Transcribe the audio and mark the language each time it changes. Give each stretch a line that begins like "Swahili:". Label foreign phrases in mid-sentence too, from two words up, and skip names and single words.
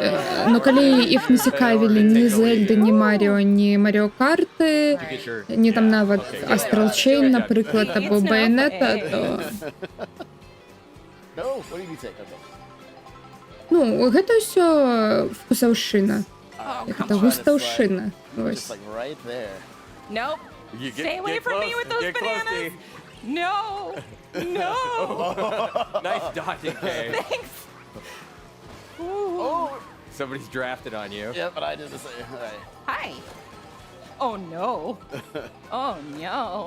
Belarusian: Но калі іх не цікавілі ні Zelda, ні Mario, ні Mario Kart, ні там нават Astral Chain, напрыклад, або Bayonetta, то... Ну, гэта ўсё вкусаўшчына. Гэта густаўшчына. Вось.
English: Nope. Stay away from me with those bananas. No. No. Nice dodging, Kay. Thanks. Somebody's drafted on you. Yeah, but I did the same. Hi. Oh no. Oh no.